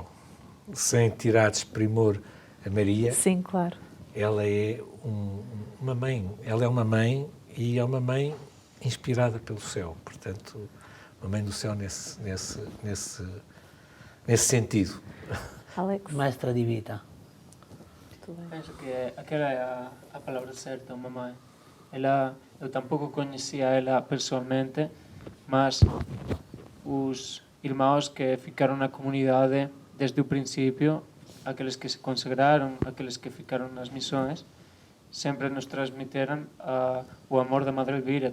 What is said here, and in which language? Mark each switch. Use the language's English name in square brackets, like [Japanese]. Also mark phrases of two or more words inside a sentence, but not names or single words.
[Portuguese] Sem tirar desprimor a Maria. Sim, claro. Ela é uma mãe. Ela é uma mãe, e é uma mãe inspirada pelo céu. Portanto, uma mãe do céu nesse sentido. Alex? [Italian] Maestra di vita. [Portuguese] Penso que aquela é a palavra certa, uma mãe. Eu tampouco conhecia ela pessoalmente, mas os irmãos que ficaram na comunidade desde o princípio, aqueles que se consagraram, aqueles que ficaram nas missões, sempre nos transmitiram o amor da Madre Elvira.